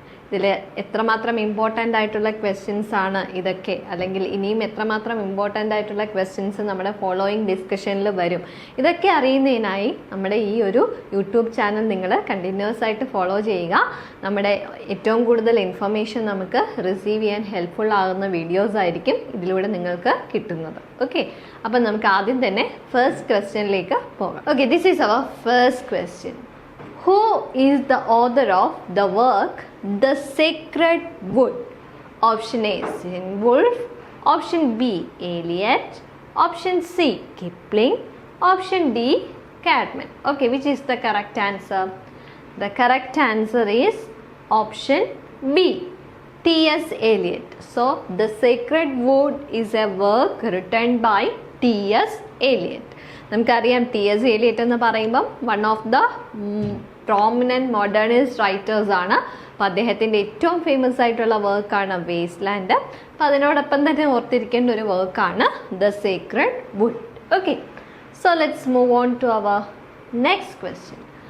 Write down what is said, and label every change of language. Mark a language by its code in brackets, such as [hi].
[ml] ഇതിൽ എത്രമാത്രം ഇമ്പോർട്ടൻ്റ് ആയിട്ടുള്ള ക്വസ്റ്റ്യൻസ് ആണ് ഇതൊക്കെ, അല്ലെങ്കിൽ ഇനിയും എത്രമാത്രം ഇമ്പോർട്ടൻ്റ് ആയിട്ടുള്ള ക്വസ്റ്റ്യൻസ് നമ്മുടെ ഫോളോയിങ് ഡിസ്കഷനിൽ വരും, ഇതൊക്കെ അറിയുന്നതിനായി നമ്മുടെ ഈ ഒരു യൂട്യൂബ് ചാനൽ നിങ്ങൾ കണ്ടിന്യൂസ് ആയിട്ട് ഫോളോ ചെയ്യുക. നമ്മുടെ ഏറ്റവും കൂടുതൽ ഇൻഫർമേഷൻ നമുക്ക് റിസീവ് ചെയ്യാൻ ഹെൽപ്ഫുൾ ആകുന്ന വീഡിയോസ് ആയിരിക്കും ഇതിലൂടെ നിങ്ങൾക്ക് കിട്ടുന്നത്. ഓക്കെ, അപ്പം നമുക്ക് ആദ്യം തന്നെ ഫസ്റ്റ് ക്വസ്റ്റ്യനിലേക്ക് പോകാം. [en] Okay, this is our first question. Who is the author of the work The Sacred Wood? Option A, Woolf. Option B, Eliot. Option C, Kipling. Option D, Cadman. Okay, which is the correct answer? The correct answer is option B, T.S. Eliot. So, The Sacred Wood is a work written by T.S. [ml] Eliot. നമുക്കറിയാം T.S. [en] Eliot [ml] എന്ന് പറയുമ്പം [en] One of the prominent modernist writers ആണ്. [ml] അപ്പോൾ അദ്ദേഹത്തിൻ്റെ ഏറ്റവും famous ആയിട്ടുള്ള വർക്കാണ് waste land. അപ്പോൾ അതിനോടൊപ്പം തന്നെ ഓർത്തിരിക്കേണ്ട ഒരു വർക്കാണ് the secret would. [en] Okay, so let's move on to our next question.